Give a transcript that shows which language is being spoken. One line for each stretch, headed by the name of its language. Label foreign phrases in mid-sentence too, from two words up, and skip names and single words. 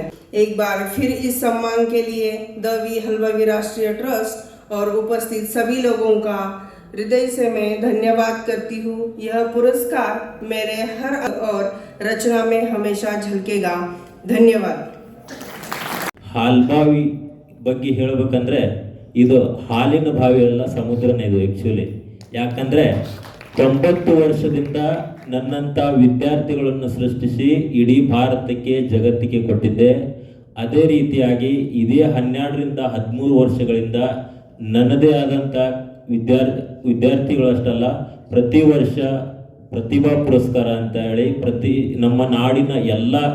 Hindi: एक बार फिर इस सम्मान के लिए द वी हलभवी राष्ट्रीय ट्रस्ट और उपस्थित सभी लोगों का हृदय से मैं धन्यवाद करती हूँ. यह पुरस्कार मेरे हर और रचना में हमेशा झलकेगा. धन्यवाद.
Kannada: ಹಾಲ್ಬಾವಿ ಬಗ್ಗೆ ಹೇಳಬೇಕಂದ್ರೆ ಇದು ಹಾಲಿನ ಬಾವಿ ಅಲ್ಲ, ಸಮುದ್ರನೇ ಇದು ಆ್ಯಕ್ಚುಲಿ. ಯಾಕಂದರೆ 90 ವರ್ಷದಿಂದ ನನ್ನಂಥ ವಿದ್ಯಾರ್ಥಿಗಳನ್ನು ಸೃಷ್ಟಿಸಿ ಇಡೀ ಭಾರತಕ್ಕೆ ಜಗತ್ತಿಗೆ ಕೊಟ್ಟಿದ್ದೆ. ಅದೇ ರೀತಿಯಾಗಿ ಇದೇ 12ರಿಂದ 13 ವರ್ಷಗಳಿಂದ ನನ್ನದೇ ಆದಂಥ ವಿದ್ಯಾರ್ಥಿಗಳಷ್ಟಲ್ಲ, ಪ್ರತಿ ವರ್ಷ ಪ್ರತಿಭಾ ಪುರಸ್ಕಾರ ಅಂತ ಹೇಳಿ ನಮ್ಮ ನಾಡಿನ ಎಲ್ಲ